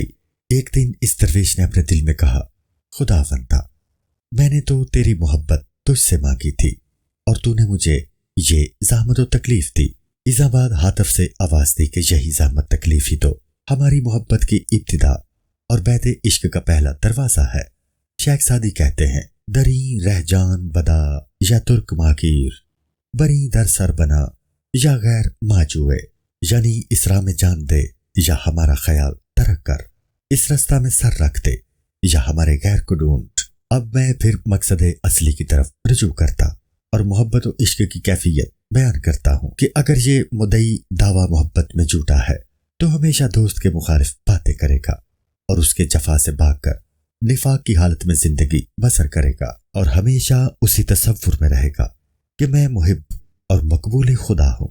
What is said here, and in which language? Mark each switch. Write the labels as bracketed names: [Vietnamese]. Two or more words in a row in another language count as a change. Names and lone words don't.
[Urdu] ایک دن اس درویش نے اپنے دل میں کہا، خداوندا، میں نے تو تیری محبت تجھ سے مانگی تھی اور تو نے مجھے یہ زحمت و تکلیف دی۔ اذا بعد ہاتف سے آواز دی کہ یہی زحمت تکلیف ہی تو ہماری محبت کی ابتدا اور بیت عشق کا پہلا دروازہ ہے۔ شیخ سعدی کہتے ہیں، [Persian] دری رہ جان بدا یا ترک ماکیر بری در سر بنا یا غیر ماجوئے، [Urdu] یعنی اس راہ میں جان دے یا ہمارا خیال ترک کر، اس رستہ میں سر رکھ دے یا ہمارے غیر کو ڈھونڈ۔ اب میں پھر مقصد اصلی کی طرف رجوع کرتا اور محبت و عشق کی کیفیت بیان کرتا ہوں کہ اگر یہ مدعی دعویٰ محبت میں جھوٹا ہے تو ہمیشہ دوست کے مخالف باتیں کرے گا اور اس کے جفا سے بھاگ کر نفاق کی حالت میں زندگی بسر کرے گا، اور ہمیشہ اسی تصور میں رہے گا کہ میں محب اور مقبول خدا ہوں۔